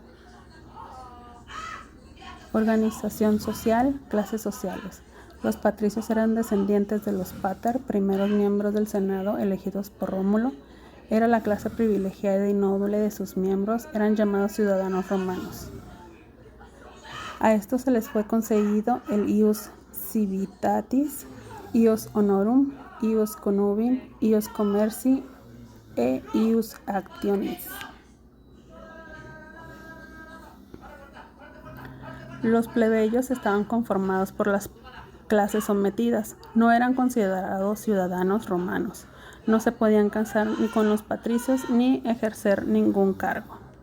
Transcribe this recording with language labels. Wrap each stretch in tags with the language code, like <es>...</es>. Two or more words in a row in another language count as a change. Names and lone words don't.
<es>Organización social, clases sociales. Los patricios eran descendientes de los pater, primeros miembros del Senado elegidos por Rómulo. Era la clase privilegiada y noble de sus miembros, eran llamados ciudadanos romanos. A estos se les fue concedido el</es> <la>ius civitatis, ius honorum, ius connubium, ius commerci e ius actionis.</la> <es>Los plebeyos estaban conformados por las clases sometidas, no eran considerados ciudadanos romanos, no se podían casar ni con los patricios ni ejercer ningún cargo.</es>